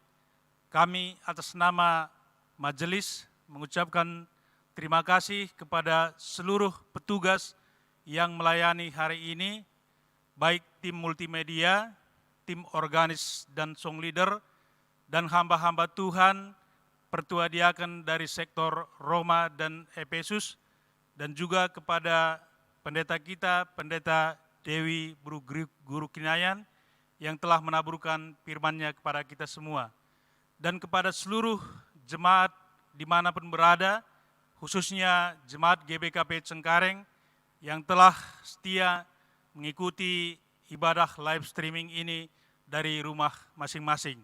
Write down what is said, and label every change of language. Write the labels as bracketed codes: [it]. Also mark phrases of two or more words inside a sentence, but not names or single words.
[id] Kami atas nama majelis mengucapkan terima kasih kepada seluruh petugas yang melayani hari ini, baik tim multimedia, tim organis dan [en] song leader, [id] dan hamba-hamba Tuhan, pertua diaken dari sektor Roma dan Efesus, dan juga kepada pendeta kita, Pendeta Dewi Guru Kinayan, yang telah menaburkan firman-Nya kepada kita semua. Dan kepada seluruh jemaat dimanapun berada, khususnya jemaat GBKP Cengkareng, yang telah setia mengikuti ibadah [en] live streaming [id] ini dari rumah masing-masing.